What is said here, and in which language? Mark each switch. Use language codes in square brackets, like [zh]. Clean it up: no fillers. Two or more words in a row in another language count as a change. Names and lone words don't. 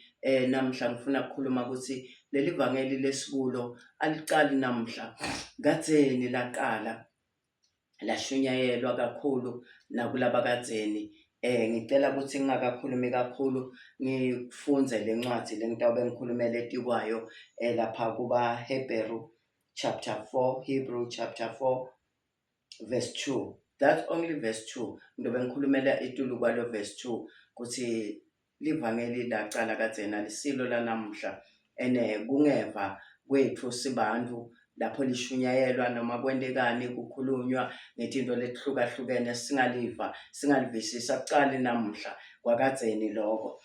[ss] Namhla ngifuna ukukhuluma ukuthi leli vangeli lesikulo aliqali namhla, kadzeni laqala lashunyayelwa kakhulu nakulaba kadzeni. Ngicela ukuthi ngingakakhulumi kakhulu ngifunze le ncwadi lengitobe ngikhulumele etikwayo lapha kuba [en] Hebrew chapter 4, Hebrew chapter 4 verse 2. That's only verse 2. [ss] Ngizobe ngikhulumela etulu kwalo verse 2 ukuthi livangeli laqala kadzeni alisilo lanamhla. Kungeva kwethu sibantu lapho lishunyayelwa noma kwendekani kukhulunywa ngezinto letihlukahlukene singalivisisa kuqali namhla kwakadzeni lokho.